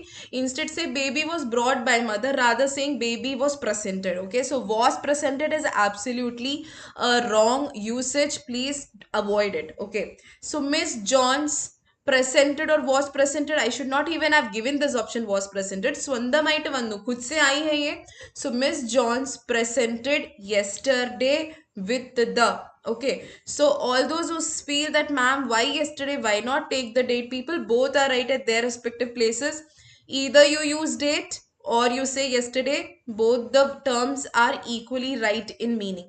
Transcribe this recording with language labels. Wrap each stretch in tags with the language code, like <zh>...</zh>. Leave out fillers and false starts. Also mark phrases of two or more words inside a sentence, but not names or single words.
<en>Instead, say baby was brought by mother, rather saying baby was presented. Okay, so was presented is absolutely a wrong usage. Please avoid it. Okay, so Miss John's presented or was presented, I should not even have given this option was presented.</en> <ml>സ്വന്തമായിട്ട് വന്നു,</ml> <hi>खुद से आई है ये.</hi> <en>So Miss Johns presented yesterday with the. Okay, so all those who feel that ma'am why yesterday, why not take the date, people both are right at their respective places. Either you use date or you say yesterday, both the terms are equally right in meaning.</en>